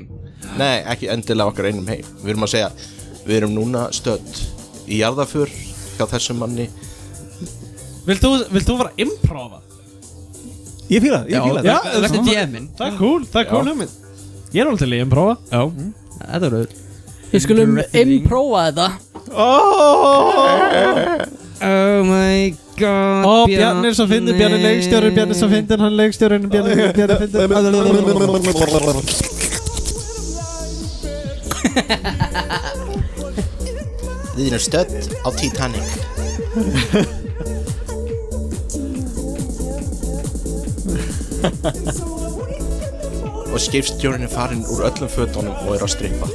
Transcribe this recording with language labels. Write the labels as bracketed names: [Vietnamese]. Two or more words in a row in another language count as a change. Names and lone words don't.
[Icelandic] Nei, ekki endilega okkar einum heim. Við erum að segja við erum núna stödd í jarðaför hjá þessum manni. Vilt þú vera að improva? Ég fíla það. Já, verður DM-in. Það er cool hugmynd. Ég er alveg til í improva. Já, þetta verður. Við skulum improva þetta. [English] Oh my god. [Icelandic] Bjarni er svo fyndin, Bjarni leikstjóri, Bjarni er svo fyndin, hann leikstjórin, Bjarni fyndin. Við erum stödd á Titanic. Og skipstjórinn er farinn úr öllum fötunum og er að strippa.